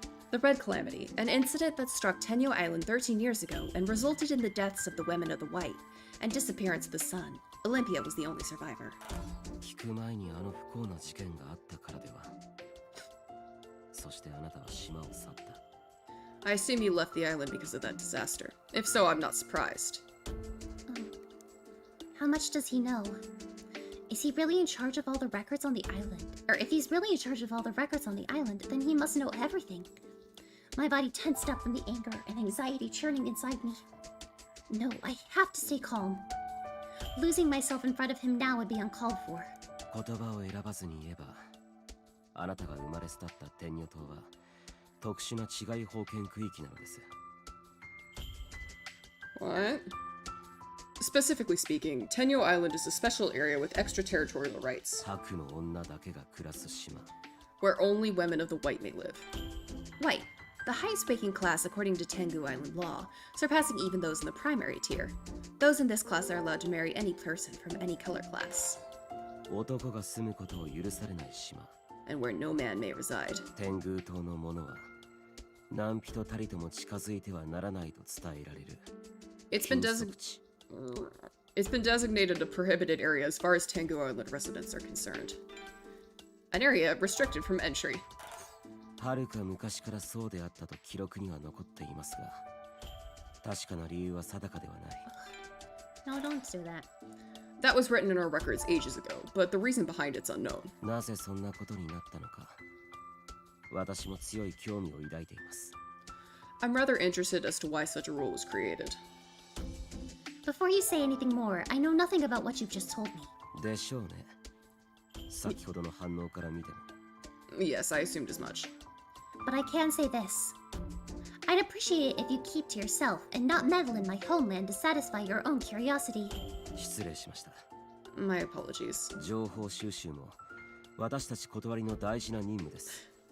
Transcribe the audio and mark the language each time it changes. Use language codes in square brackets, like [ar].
[en] The Red Calamity, an incident that struck Tenyo Island 13 years ago and resulted in the deaths of the women of the White and disappearance of the sun. Olympia was the only survivor. [ja] 聞く前にあの不幸な事件があったからでは。そしてあなたは島を去った。 [en] I assume you left the island because of that disaster. If so, I'm not surprised. How much does he know? Is he really in charge of all the records on the island? Or if he's really in charge of all the records on the island, then he must know everything. My body tensed up from the anger and anxiety churning inside me. No, I have to stay calm. Losing myself in front of him now would be uncalled for. [ja] 言葉を選ばずに言えば、あなたが生まれ育った天女島は特殊な治外法権区域なのです。 [en] What? Specifically speaking, Tenyo Island is a special area with extraterritorial rights, [ja] 白の女だけが暮らす島。 [en] where only women of the White may live. White, the highest ranking class according to Tengu Island law, surpassing even those in the primary tier. Those in this class are allowed to marry any person from any color class, [ja] 男が住むことを許されない島。 [en] and where no man may reside. [ja] 天狗島の者は何人たりとも近づいてはならないと伝えられる。 [en] It's been [ja] 禁足地。 [en] It's been designated a prohibited area as far as Tengu Island residents are concerned. An area restricted from entry. [ja] はるか昔からそうであったと記録には残っていますが、確かな理由は定かではない。 [en] No, don't do that. That was written in our records ages ago, but the reason behind it's unknown. [ja] なぜそんなことになったのか、私も強い興味を抱いています。 [en] I'm rather interested as to why such a rule was created. Before you say anything more, I know nothing about what you've just told me. [ja] でしょうね。先ほどの反応から見ても。 [en] Yes, I assumed as much. But I can say this. I'd appreciate it if you keep to yourself and not meddle in my homeland to satisfy your own curiosity. [ja] 失礼しました。 [en] My apologies. [ja] 情報収集も私たち断りの大事な任務です。